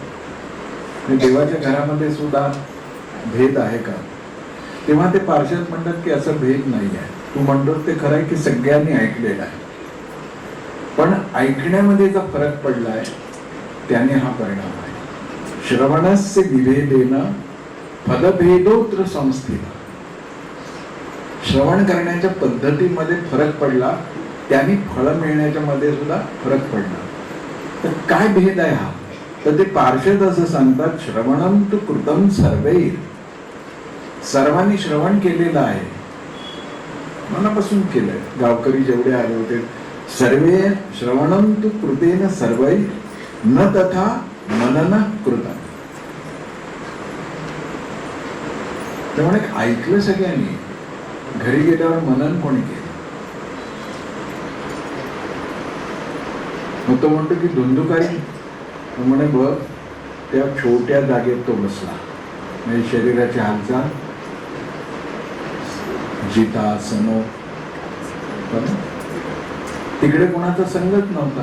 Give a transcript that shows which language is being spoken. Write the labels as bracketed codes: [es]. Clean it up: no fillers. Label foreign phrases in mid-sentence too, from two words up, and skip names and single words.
[mr] देवाच्या घरामध्ये सुद्धा भेद आहे का? तेव्हा ते पार्षद म्हणतात की असं भेद नाही आहे. तू म्हणतो ते खरं आहे की सगळ्यांनी ऐकलेलं आहे, पण ऐकण्यामध्ये जो फरक पडलाय त्याने हा परिणाम आहे. [sa] श्रवणस्य विभेदेन पदभेदोत्र संस्थित. [mr] श्रवण करण्याच्या पद्धतीमध्ये फरक पडला, त्यांनी फळ मिळण्याच्या मध्ये सुद्धा फरक पडला. तर काय भेद आहे हा? तर ते पार्षद असं सांगतात, [sa] श्रवणम तु कृतम सर्वैर. [mr] सर्वांनी श्रवण केलेलं आहे, मनापासून केलंय. गावकरी जेवढे आले होते [sa] सर्वे श्रवणम तु कृतेन सर्वैर न तथा मनन कृतम. [mr] त्यामुळे ऐकलं सगळ्यांनी, घरी गेल्यावर मनन कोणी केलं? मग तो म्हणतो की धुंदुकारी म्हणे बघ त्या छोट्या जागेत तो बसला, म्हणजे शरीराची हालचाल, जितासनो, तिकडे कोणाचा संगत नव्हता.